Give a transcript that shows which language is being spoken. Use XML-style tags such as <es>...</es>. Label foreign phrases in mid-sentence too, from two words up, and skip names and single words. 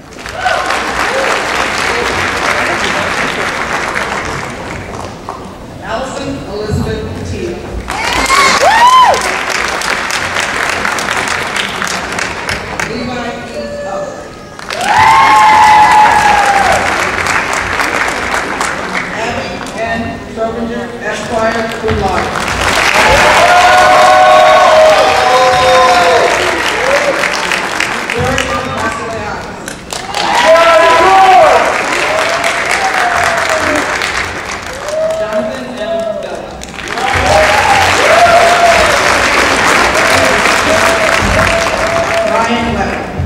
<en>Allison Elizabeth Teal. Levi E. Hubbard. Abby N. Trobinger, Esquire,</en> <la>cum laude.</la> <en>George Massiliadis. Jonathan M. Bell. Ryan Leonard.</en>